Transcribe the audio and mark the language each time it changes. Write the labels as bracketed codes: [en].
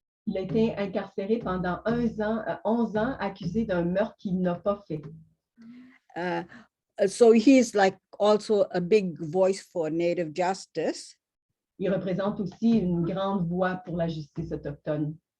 [fr] Il a été incarcéré pendant 11 ans, accusé d'un meurtre qu'il n'a pas fait. [en] So he's like also a big voice for Native justice. [fr] Il représente aussi une grande voix pour la justice autochtone.